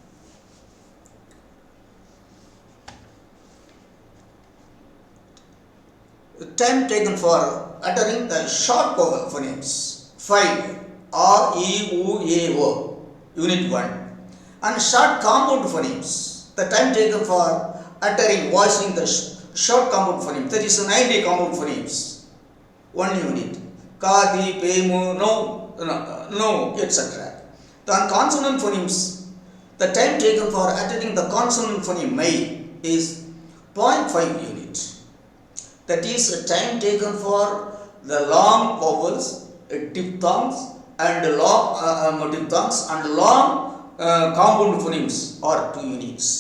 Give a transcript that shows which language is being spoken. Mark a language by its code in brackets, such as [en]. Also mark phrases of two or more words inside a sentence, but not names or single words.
[en] The time taken for uttering the short vowel phonemes, 5, R, E, U, A, O, unit 1. And short compound phonemes, the time taken for voicing the short compound phoneme, that is 90 compound phonemes, 1 unit. Ka, di, pe, mu, no, etc. The consonant phonemes, the time taken for uttering the consonant phoneme may is 0.5 unit. That is the time taken for the long vowels, diphthongs and long compound phonemes are 2 units.